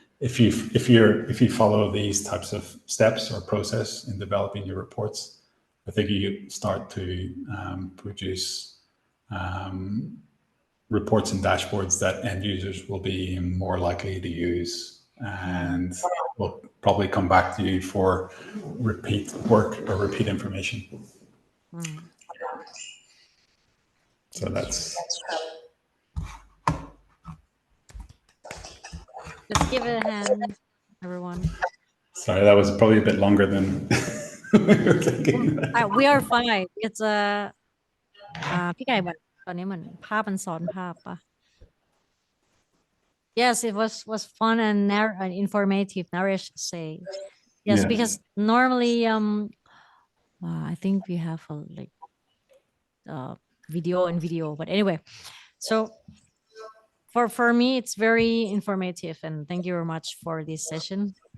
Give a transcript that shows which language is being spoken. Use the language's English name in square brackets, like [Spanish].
[English] If you follow these types of steps or process in developing your reports, I think you start to produce reports and dashboards that end users will be more likely to use and will probably come back to you for repeat work or repeat information. So that's. Let's give it a hand, everyone. Sorry, that was probably a bit longer than we were thinking. We are fine. It's a [Thai] พี่ไก่บอกตอนนี้เหมือนภาพมันซ้อนภาพปะ [English] Yes, it was fun and informative. Naresh say yes, because normally I think we have like video, but anyway, so for me it's very informative, and thank you very much for this session.